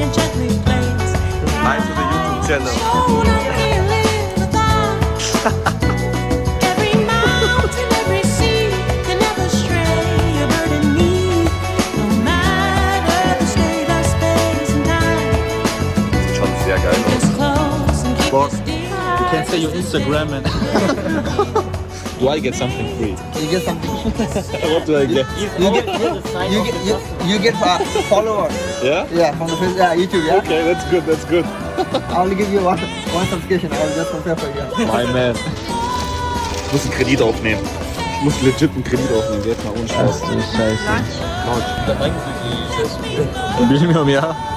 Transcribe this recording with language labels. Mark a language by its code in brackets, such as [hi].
[en] Hi to the YouTube channel. [de] Sieht schon sehr geil aus. [en] Boss, you can say your Instagram and... Do I get something free? You get something. What do I get? You get followers. Yeah? Yeah, from the Facebook, yeah, YouTube, yeah. Okay, that's good, that's good. I will give you one subscription. I will just compare for you. My man. [de] Ich muss einen Kredit aufnehmen. Ich muss legit einen Kredit aufnehmen, jetzt mal ohne Spaß. Du Scheiße. Ein bisschen mehr, ja.